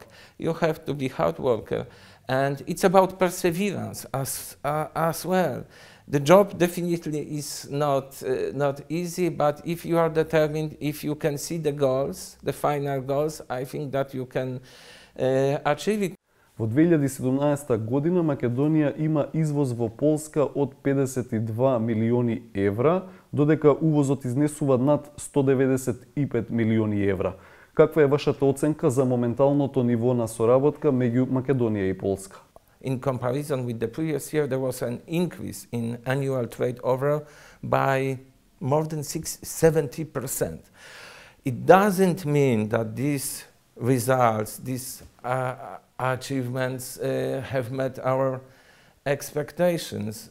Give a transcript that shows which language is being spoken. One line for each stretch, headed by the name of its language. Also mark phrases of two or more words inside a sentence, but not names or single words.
English: You have to be hard worker, and it's about perseverance as well. The job definitely is not easy, but if you are determined, if you can see the goals, the final goals, I think that you can achieve it.
Macedonian: Во 2017 година Македонија има извоз во Полска од 52 милиони евра, додека увозот изнесува над 195 милиони евра. Каква е вашата оценка за моменталното ниво на соработка меѓу Македонија и Полска?
English: In comparison with the previous year, there was an increase in annual trade over by more than 70%. It doesn't mean that these results, these achievements have met our expectations.